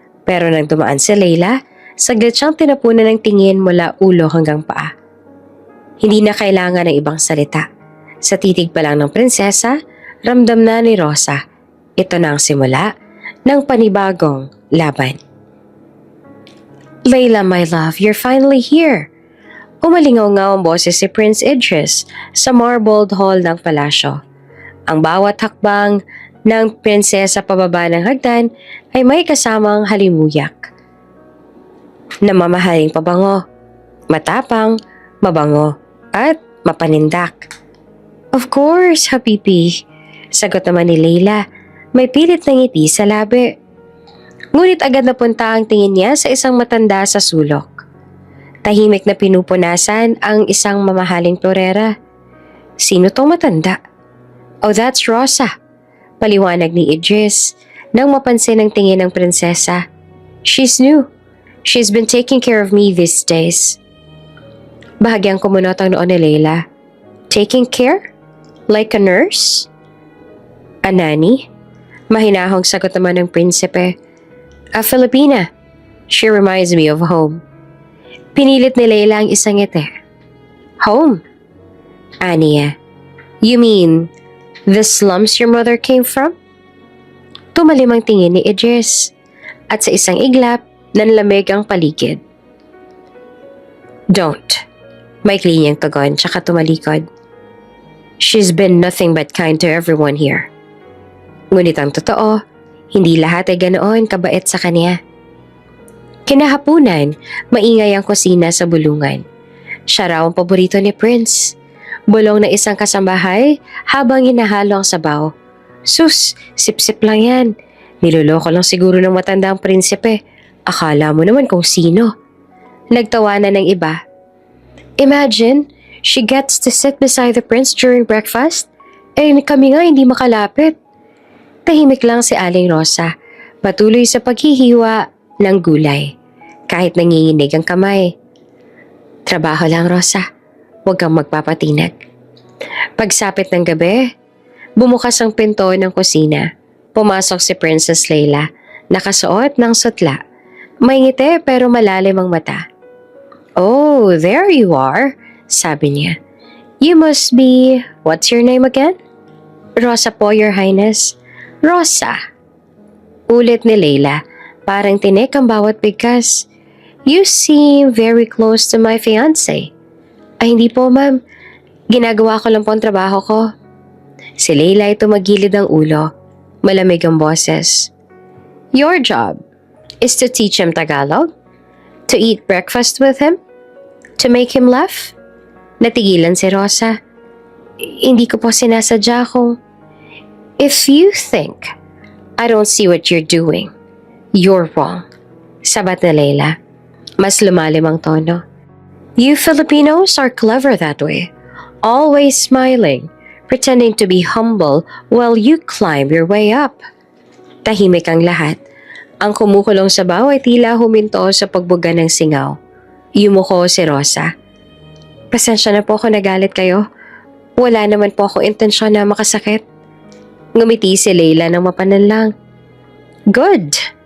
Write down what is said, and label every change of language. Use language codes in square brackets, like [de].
[tl] Pero nang dumaan si Leila, saglit siyang tinapunan ng tingin mula ulo hanggang paa. Hindi na kailangan ng ibang salita. Sa titig pa lang ng prinsesa, ramdam na ni Rosa. Ito na ang simula ng panibagong laban. [en] Leila, my love, you're finally here. [tl] Umalingaw-ngaw ang boses si Prince Idris sa marbled hall ng palasyo. Ang bawat hakbang ng prinsesa pababa ng hagdan ay may kasamang halimuyak. Namamahaling pabango, matapang, mabango, at mapanindak. [en] Of course, [tl] Habibi, sagot naman ni Leila, may pilit na ngiti sa labi. Ngunit agad napunta ang tingin niya sa isang matanda sa sulok. Tahimik na pinupunasan ang isang mamahaling florera. Sino tong matanda? [en] Oh, that's Rosa. [tl] Paliwanag ni Idris nang mapansin ang tingin ng prinsesa. [en] She's new. She's been taking care of me these days. [tl] Bahagyang kumunot ang noon ni Leila. [en] Taking care? Like a nurse? A nanny? [tl] Mahinahong sagot naman ng prinsipe. [en] A Filipina. She reminds me of home. [tl] Pinilit ni Leila ang isang ngiti. [en] Home? [tl] Aniya, [en] you mean the slums your mother came from? [tl] Tumalim ang tingin ni Idris at sa isang iglap, nanlamig ang paligid. [en] Don't. [tl] Maikli niyang tugon tsaka tumalikod. [en] She's been nothing but kind to everyone here. [tl] Ngunit ang totoo, hindi lahat ay ganoon kabait sa kanya. Kinahapunan, maingay ang kusina sa bulungan. Siya raw ang paborito ni Prince. Bulong na isang kasambahay habang inahalo ang sabaw. Sus, sip-sip lang yan. Niloloko lang siguro ng matandang prinsipe. Akala mo naman kung sino. Nagtawanan ng iba. [en] Imagine, she gets to sit beside the prince during breakfast. [tl] Kami nga hindi makalapit. Tahimik lang si Aling Rosa. Patuloy sa paghihiwa ng gulay. Kahit nanginginig ang kamay. Trabaho lang, Rosa. Huwag kang magpapatinag. Pagsapit ng gabi, bumukas ang pinto ng kusina. Pumasok si Princess Leila, nakasuot ng sutla. May ngiti pero malalim ang mata. [en] Oh, there you are, [tl] sabi niya. [en] You must be, what's your name again? [tl] Rosa po, Your Highness. Rosa. Ulit ni Leila, Parang tinik ang bawat bigkas. [en] You seem very close to my fiancé. [tl] Ay hindi po ma'am, ginagawa ko lang po ang trabaho ko. Si Leila ay tumagilid ang ulo. Malamig ang boses. [en] Your job is to teach him Tagalog? To eat breakfast with him? To make him laugh? [tl] Natigilan si Rosa. Hindi ko po sinasadya kung... [en] If you think I don't see what you're doing, you're wrong. [tl] Sabat na Leila. Mas lumalim ang tono. [en] You Filipinos are clever that way. Always smiling, pretending to be humble while you climb your way up. [tl] Tahimik ang lahat. Ang kumukulong sabaw ay tila huminto sa pagbuga ng singaw. Yumuko si Rosa. Pasensya na po kung nagalit kayo. Wala naman po ako intensyon na makasakit. Ngumiti si Leila ng mapananlang. Good.